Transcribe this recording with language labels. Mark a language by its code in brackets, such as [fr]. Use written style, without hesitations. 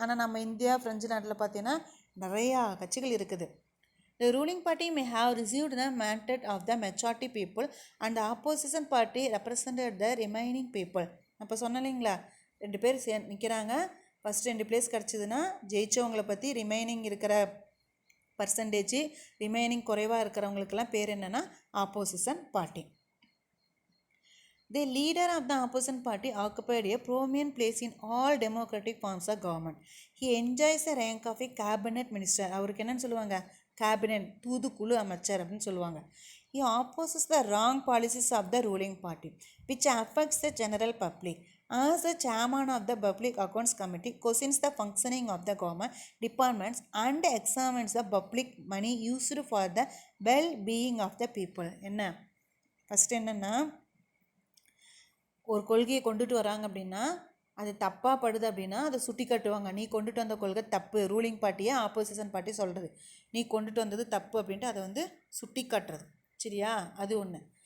[ta] ஆனால் நம்ம India, French நாட்டில் பார்த்தீங்கன்னா நிறையா கட்சிகள் இருக்குது. [en] The ruling party may have received the mandate of the majority people and the opposition party represented the remaining people. [ta] அப்போ சொன்னீங்களா 2 பேர் நிற்கிறாங்க, ஃபஸ்ட் 2 பிளேஸ் கிடச்சிதுன்னா ஜெயிச்சவங்களை பற்றி ரிமைனிங் இருக்கிற பர்சன்டேஜ், ரிமைனிங் குறைவாக இருக்கிறவங்களுக்கெல்லாம் பேர் என்னென்னா opposition party. [en] The leader of the opposition party occupied a prominent place in all democratic forms of government. He enjoys the rank of a cabinet minister. [ta] அவருக்கு என்னன்னு சொல்லுவாங்க? கேபினட், தூதுக்குழு அமைச்சர் அப்படின்னு சொல்லுவாங்க. [en] He opposes the wrong policies of the ruling party, which affects the general public. As the chairman of the Public Accounts Committee, questions the functioning of the government departments and examines the public money used for the well-being of the people. [ta] என்ன first என்னென்னா, ஒரு கொள்கையை கொண்டுட்டு வராங்க அப்படின்னா அது தப்பாக படுது அப்படின்னா அதை சுட்டி காட்டுவாங்க. நீ கொண்டுட்டு வந்த கொள்கை தப்பு, ரூலிங் பார்ட்டியை ஆப்போசிஷன் பார்ட்டி சொல்கிறது நீ கொண்டுட்டு வந்தது தப்பு அப்படின்ட்டு அதை வந்து சுட்டி காட்டுறது. சரியா? அது ஒன்று.